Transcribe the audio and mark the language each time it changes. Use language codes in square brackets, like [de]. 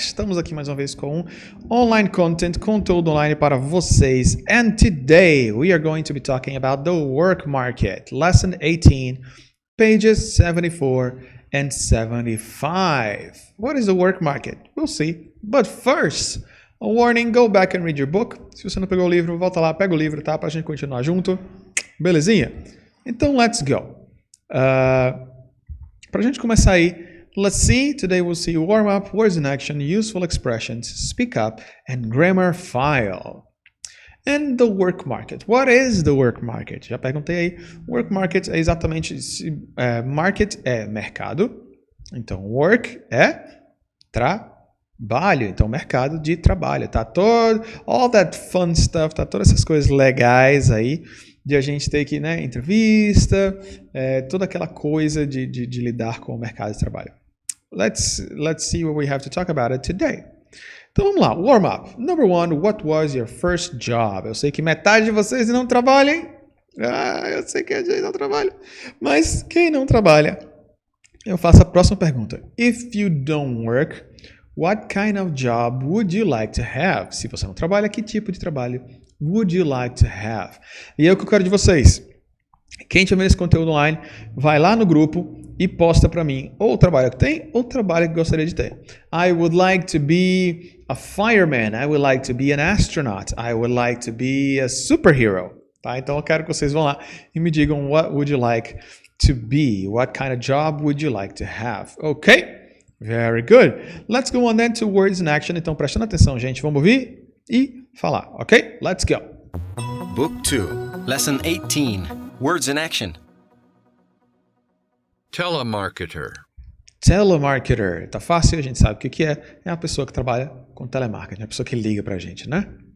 [pt] Estamos aqui mais uma vez com [en] online content, [pt] conteúdo online para vocês. [en] And today we are going to be talking about the work market. Lesson 18, pages 74 and 75. What is the work market? We'll see. But first, a warning, go back and read your book. [pt] Se você não pegou o livro, volta lá, pega o livro, tá? Pra gente continuar junto. Belezinha? Então, [en] let's go. [pt] Pra gente começar aí, [en] let's see. Today we'll see warm-up, words in action, useful expressions, speak up, and grammar file. And the work market. What is the work market? [pt] Já perguntei aí. Work market é exatamente... market é mercado. Então, work é trabalho. Então, mercado de trabalho. Tá todo... [en] all that fun stuff, [pt] tá todas essas coisas legais aí de a gente ter que, né, entrevista, toda aquela coisa de lidar com o mercado de trabalho. [en] Let's see what we have to talk about it today. [pt] Então vamos lá, [en] warm up. Number one, what was your first job? [pt] Eu sei que metade de vocês não trabalham, hein? Eu sei que a gente não trabalha. Mas quem não trabalha? Eu faço a próxima pergunta. [en] If you don't work, what kind of job would you like to have? [pt] Se você não trabalha, que tipo de trabalho [en] would you like to have? [pt] E é o que eu quero de vocês. Quem tiver esse conteúdo online, vai lá no grupo e posta para mim ou o trabalho que tem ou o trabalho que gostaria de ter. [en] I would like to be a fireman. I would like to be an astronaut. I would like to be a superhero. [pt] Tá? Então eu quero que vocês vão lá e me digam [en] what would you like to be? What kind of job would you like to have? Ok? Very good. Let's go on then to words in action. [pt] Então prestando atenção, gente, vamos ouvir e falar. [en] Ok? Let's go. Book 2, Lesson 18. Words in action. Telemarketer. [pt] Telemarketer. Tá fácil, a gente sabe o que é. É a pessoa que trabalha com telemarketing, é a pessoa que liga pra gente, né?